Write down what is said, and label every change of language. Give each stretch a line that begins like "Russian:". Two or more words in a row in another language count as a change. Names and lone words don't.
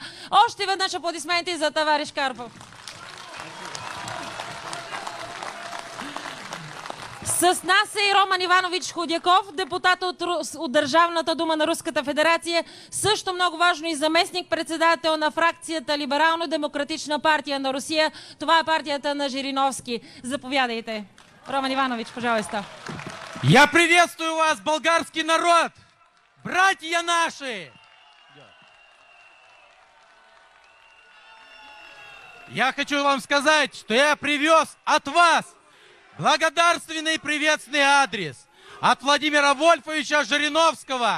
Bulgarian: Още веднъж аплодисменти за товарищ Карпов. С нас е и Роман Иванович Ходяков, депутат от Държавната дума на Руската федерация, също много важно и заместник-председател на фракцията Либерално-демократична партия на Русия. Това е партията на Жириновски. Заповядайте.
Russian: Роман Иванович, пожалуйста. Я приветствую вас, болгарский народ, братья наши! Я хочу вам сказать, что я привез от вас благодарственный приветственный адрес от Владимира Вольфовича Жириновского.